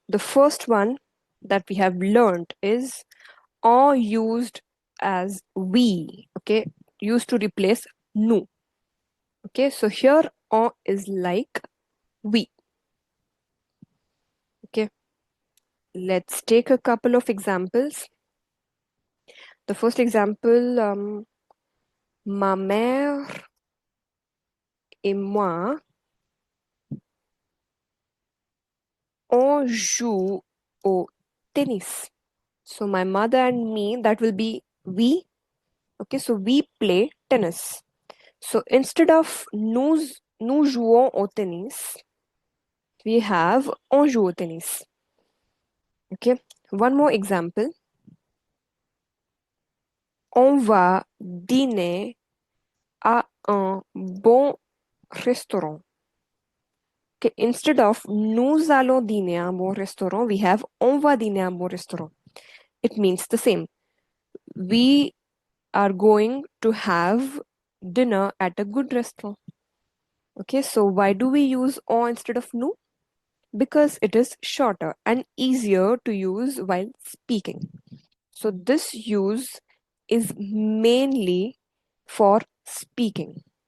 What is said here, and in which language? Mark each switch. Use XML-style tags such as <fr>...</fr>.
<en>The first one that we have learned is on used as we, okay, used to replace nous. Okay, so here on is like we. Okay, let's take a couple of examples. The first example,</en> <fr>ma mère et moi, on joue au tennis.</fr> <en>So my mother and me, that will be we. Okay, so we play tennis. So instead of</en> <fr>nous jouons au tennis,</fr> <en>we have</en> <fr>on joue au tennis.</fr> <en>Okay, one more example.</en> <fr>On va dîner à un bon restaurant.</fr> <en>Okay, instead of</en> <fr>nous allons dîner à un bon restaurant,</fr> <en>we have</en> <fr>on va dîner à un bon restaurant.</fr> <en>It means the same. We are going to have dinner at a good restaurant. Okay, so why do we use on instead of nous? Because it is shorter and easier to use while speaking. So this use is mainly for speaking.</en>